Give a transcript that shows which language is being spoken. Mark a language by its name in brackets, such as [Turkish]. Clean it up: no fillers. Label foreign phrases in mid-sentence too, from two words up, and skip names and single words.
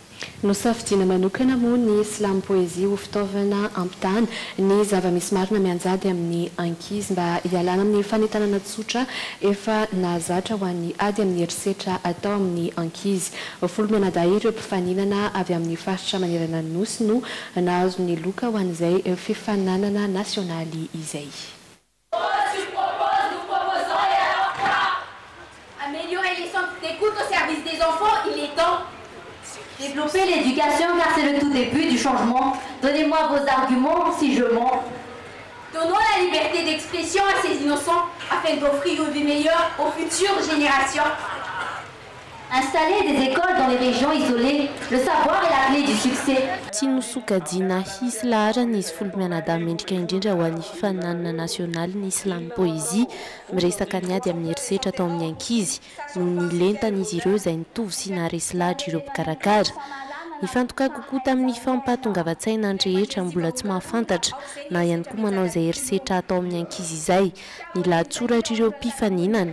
[Malagasy] Nosafidiana manokana moa ny Islam Poésie ho fitaovana ampitany ny zava-misy marina mianjady amin'ny ankizy mba hialana amin'ny fanentanana tsotra efa nahazatra ho an'ny ady amin'ny herisetra atao amin'ny ankizy. Folo mianadahy ireo mpifaninana avy amin'ny faritra manerana ny nosy no nahazo ny loka ho an'izay fifaninanana nasionaly izay. [French] Améliorer les centres d'écoute au service des enfants, il est temps. Développer l'éducation car c'est le tout début du changement. Donnez-moi vos arguments si je mens. Donnons la liberté d'expression à ces innocents afin d'offrir une vie meilleure aux futures générations. Installer des écoles dans les régions isolées, le savoir est la clé du succès. [Malagasy] Tinosokajina hisy ny folo mianadahy mendrika indrindra ho an'ny fifaninanana nasionaly ny Islam Poésie miresaka ny ady amin'ny herisetra atao amin'ny ankizy no nilentan'izy ireo izay nitovy sy naharesy lahatra ireo mpikarakara. Nifantoka kokoa tamin'ny fampahatongavan-tsaina ny rehetra mbola tsy mahafantatra na ihany koa manao izay herisetra atao amin'ny ankizy izay ny lahatsoratra ireo mpifaninana.